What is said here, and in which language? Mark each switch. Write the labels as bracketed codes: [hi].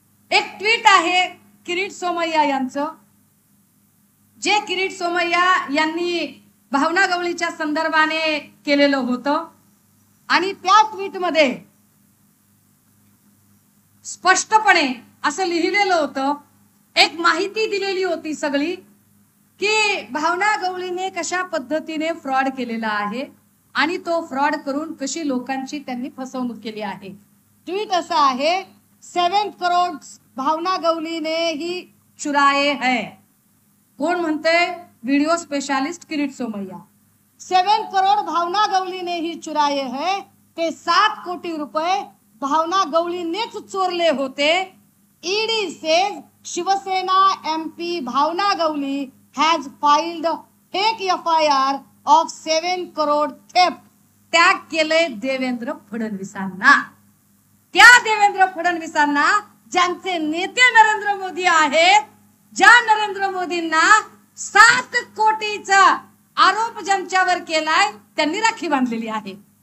[mr] एक ट्विट आहे किरीट सोमय्या यांचं, जे किरीट सोमय्या यांनी भावना गवळीच्या संदर्भाने केलेलं होतं आणि त्या ट्विट मध्ये स्पष्टपणे असं लिहिलेलं होतं, एक माहिती दिलेली होती सगळी की भावना गवळीने कशा पद्धतीने फ्रॉड केलेला आहे आणि तो फ्रॉड करून कशी लोकांची त्यांनी फसवणूक केली आहे. ट्वीट असं आहे, [hi] 7 करोड भावना गवली ने ही चुराए है. [mr] कोण म्हणते? Video specialist Kirit Somaiya. [hi] 7 करोड भावना गवली ने ही चुराए है. [mr] ते 7 कोटी रुपये भावना गवळीनेच चोरले होते. [en] ED says Shivsena MP Bhavana Gawali has filed fake FIR of 7 crore theft. [mr] त्याग केले देवेंद्र फडणवीसांना. त्या देवेंद्र फडणवीसांना ज्यांचे नेते नरेंद्र मोदी आहेत, ज्या नरेंद्र मोदींना 7 कोटीचा आरोप ज्यांच्यावर केलाय त्यांनी राखी बांधलेली आहे.